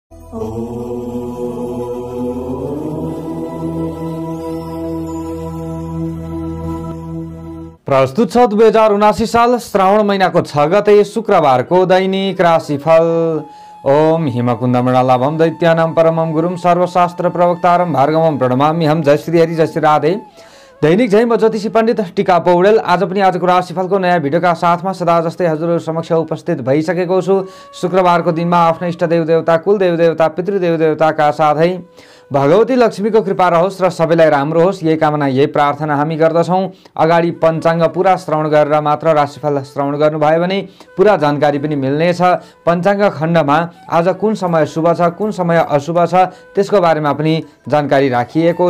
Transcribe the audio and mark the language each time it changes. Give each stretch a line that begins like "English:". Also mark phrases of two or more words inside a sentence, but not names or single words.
Nepali: प्रस्तुत छ 2079 साल श्रावण महिनाको 6 गते शुक्रबारको दैनिक राशिफल।
Sanskrit: ओम हिमकुन्दमण्डलाभं दैत्यानां परमं गुरुं सर्वशास्त्र प्रवक्तारं भार्गवं प्रणमाम्यहं।
Nepali: जय श्री हरि, जय श्री राधे। दैनिक जय म ज्योतिषी पण्डित टिका पौडेल आज पनि आजको राशिफलको नयाँ भिडियोका साथमा सदा जस्तै हजुरहरु समक्ष उपस्थित भइसकेको छु। शुक्रबारको दिनमा आफ्नो इष्ट देव देवता, कुल देव देवता, पितृदेव देवताका साथै भगवती लक्ष्मीको कृपा रहोस् र सबैलाई राम्रो होस्, यही कामना यही प्रार्थना हामी गर्दछौं। अगाडि पञ्चाङ्ग पुरा श्रवण गरेर मात्र राशिफल श्रवण गर्नुभयो भने पुरा जानकारी पनि मिल्नेछ। पञ्चाङ्ग खण्डमा आज कुन समय शुभ छ, कुन समय अशुभ छ, त्यसको बारेमा पनि जानकारी राखिएको छ।